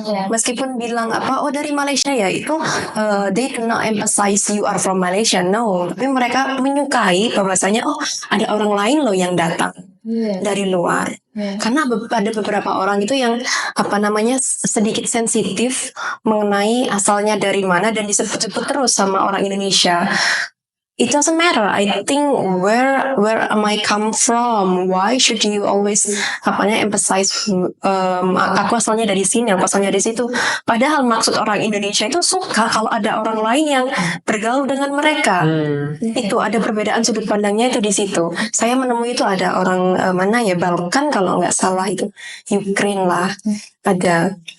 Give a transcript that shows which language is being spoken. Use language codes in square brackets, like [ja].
[id] Meskipun bilang dari Malaysia ya, itu [en] they do not emphasize you are from Malaysia, no, [id] tapi mereka menyukai bahwasanya ada orang lain loh yang datang dari luar. Karena ada beberapa orang itu yang sedikit sensitif mengenai asalnya dari mana dan disebut-sebut terus sama orang Indonesia. [en] It doesn't matter. I think where am I come from? Why should you always emphasize [id] aku asalnya dari sini, aku asalnya dari situ. Padahal maksud orang Indonesia itu suka kalau ada orang lain yang bergaul dengan mereka. Itu ada perbedaan sudut pandangnya itu di situ. Saya menemui itu ada orang Balkan kalau nggak salah itu Ukraine lah ada.